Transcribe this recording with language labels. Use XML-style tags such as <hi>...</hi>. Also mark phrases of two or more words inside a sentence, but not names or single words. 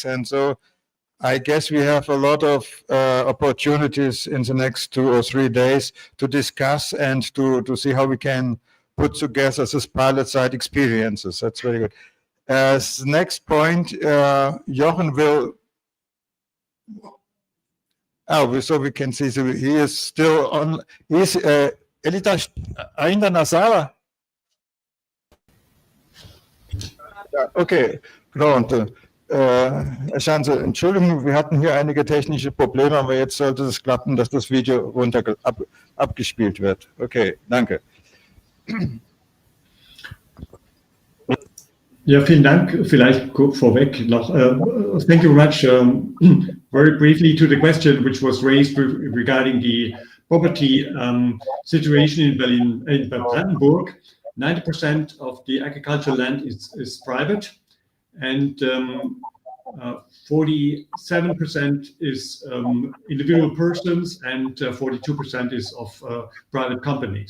<en>And so I guess we have a lot of opportunities in the next 2 or 3 days to discuss and to see how we can put together this pilot site experiences. That's very good. As next point, Jochen will. Oh, so we can see. So he is still on.</en> <pt>He's ele está ainda na sala? Ja, okay, pronto.</pt> <de>Herr Schanze, Entschuldigung, wir hatten hier einige technische Probleme, aber jetzt sollte es klappen, dass das Video abgespielt wird. Okay, danke. Ja, vielen Dank. Vielleicht vorweg noch.</de> <en>Thank you very much. Very briefly to the question which was raised regarding the property situation in Berlin, in Brandenburg. 90% of the agricultural land is private, and 47% is individual persons, and 42% is of private companies.</en>